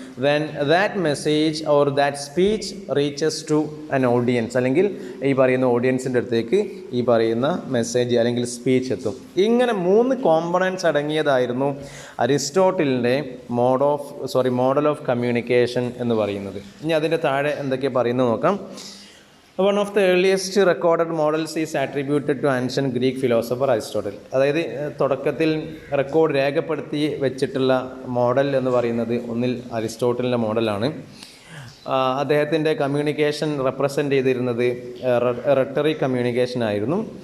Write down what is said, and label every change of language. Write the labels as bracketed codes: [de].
[en] then that message or that speech reaches to an audience, [ml] അല്ലെങ്കിൽ ഈ പറയുന്ന ഓഡിയൻസിൻ്റെ അടുത്തേക്ക് ഈ പറയുന്ന മെസ്സേജ് അല്ലെങ്കിൽ സ്പീച്ച് എത്തും. ഇങ്ങനെ 3 കോമ്പണൻറ്റ്സ് അടങ്ങിയതായിരുന്നു അരിസ്റ്റോട്ടിലിൻ്റെ മോഡൽ ഓഫ് കമ്മ്യൂണിക്കേഷൻ എന്ന് പറയുന്നത്. ഇനി അതിൻ്റെ താഴെ എന്തൊക്കെ പറയുന്നത് നോക്കാം. [en] One of the earliest recorded models is attributed to ancient Greek philosopher Aristotle. [ml] അതായത് തുടക്കത്തിൽ റെക്കോർഡ് രേഖപ്പെടുത്തി വെച്ചിട്ടുള്ള മോഡൽ എന്ന് പറയുന്നത് ഒന്നിൽ അരിസ്റ്റോട്ടലിൻ്റെ മോഡലാണ്. അദ്ദേഹത്തിൻ്റെ കമ്മ്യൂണിക്കേഷൻ റെപ്രസെൻ്റ് ചെയ്തിരുന്നത് റെട്ടറിക് കമ്മ്യൂണിക്കേഷൻ ആയിരുന്നു.